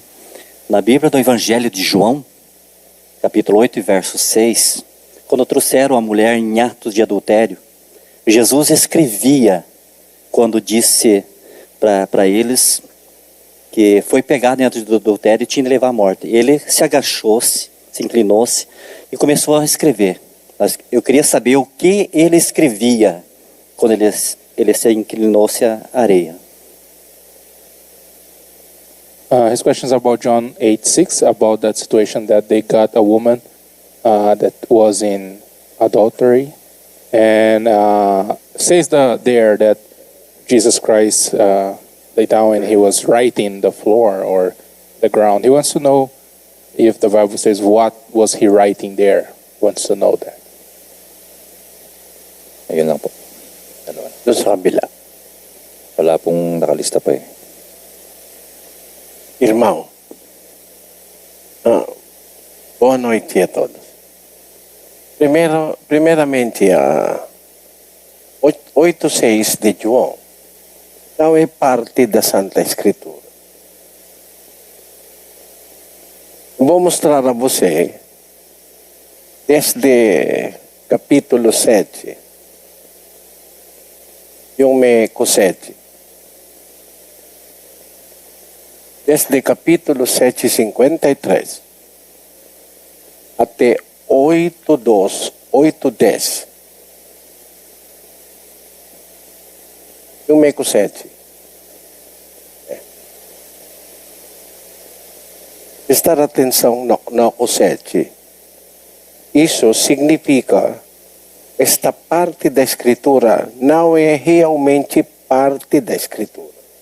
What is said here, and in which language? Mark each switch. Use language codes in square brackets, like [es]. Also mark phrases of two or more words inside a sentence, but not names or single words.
[pt] Na Bíblia do Evangelho de João, capítulo 8, verso 6, quando trouxeram a mulher em atos de adultério, Jesus escrevia quando disse para eles que foi pegado em atos de adultério e tinha de levar à morte. Ele se agachou-se, se inclinou-se e começou a escrever. Mas eu queria saber o que ele escrevia quando ele se inclinou-se à areia. [en] His question is about John 8:6, about that situation that they got a woman that was in adultery, and says there that Jesus Christ lay down and he was writing the floor or the ground. He wants to know if the Bible says what was he writing there. He wants to know that. [tl] Ayun lang po. Doon sa kabila. Wala pong nakalista pa eh. [pt] Irmão, boa noite a todos. Primeiramente, 8:6 de João não é parte da Santa Escritura. Vou mostrar a você, desde capítulo 7, [tl] yung may kusete. [pt] Desde capítulo 7:53 até 8:2, 8:10. [tl] Yung may kusete. [pt] Prestar atenção na kusete. Isso significa esta parte da Escritura não é realmente parte da Escritura.